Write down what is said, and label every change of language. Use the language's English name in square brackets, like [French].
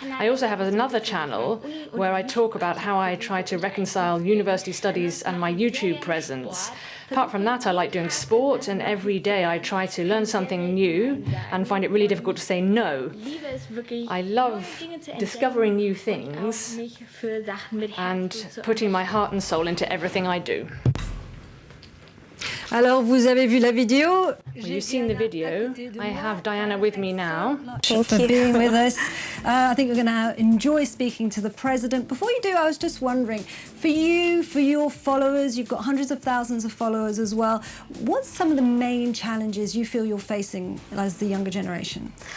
[English] I also have another channel where I talk about how I try to reconcile university studies and my YouTube presence. Apart from that, I like doing sport, and every day I try to learn something new and find it really difficult to say no. I love discovering new things and putting my heart and soul into everything I do. [French] Alors, vous avez vu la vidéo? [English] Well, you've seen the video. I have Diana with me now. Thank you for being with us. I think we're going to enjoy speaking to the president. Before you do, I was just wondering, for you, for your followers, you've got hundreds of thousands of followers as well. What's some of the main challenges you feel you're facing as the younger generation?